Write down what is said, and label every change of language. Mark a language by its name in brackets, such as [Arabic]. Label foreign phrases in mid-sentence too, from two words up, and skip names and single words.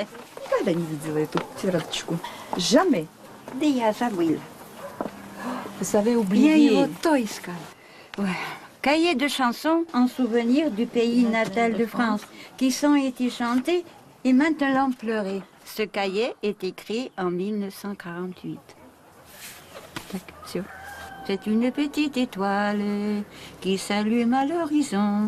[Russian] Никогда не видела эту тетрадочку. [French] Jamais. [Russian] Да я забыла. [French] Vous savez [Russian] Я [French] oublier. [Russian] его то искала. [French] Ouais. Cahiers de chansons en souvenir du pays natal de France, qui sont été chantés et maintenant pleurés. Ce cahier est écrit en 1948. C'est une petite étoile qui s'allume à l'horizon.